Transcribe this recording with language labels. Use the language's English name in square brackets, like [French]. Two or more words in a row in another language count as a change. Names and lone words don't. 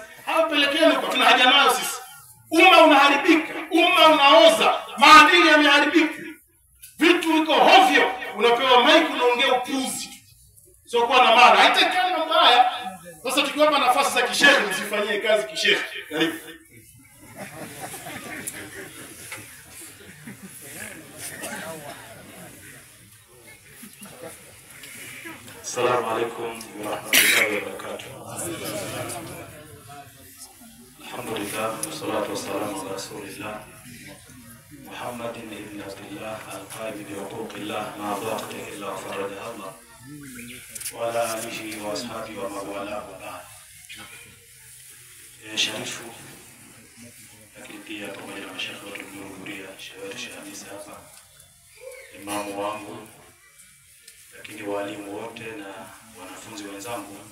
[Swahili] Hawapelekeni huko, tuna haja nayo sisi. Umma unaharibika, umma unaoza, maadili yameharibika. Vitu viko hovyo, unapewa mic unaongea upuzi. Sio kwa na maana, haitakani mambo haya. Sasa tukiwapa nafasi za kishehe msifanyie kazi kishehe. Karibu. [Arabic] السلام عليكم ورحمة الله وبركاته. الحمد لله، والصلاة والسلام على رسول الله محمد بن عبد الله القائم بحقوق الله ما ضاقت إلا فرجها الله وعلى آله وأصحابه ومن والاه وبعد. [Swahili] Sharifu lakini pia pamoja na mashekhe wote mliohudhuria, Sheikh Hamisa hapa, imamu wangu, lakini walimu wote na wanafunzi wenzangu.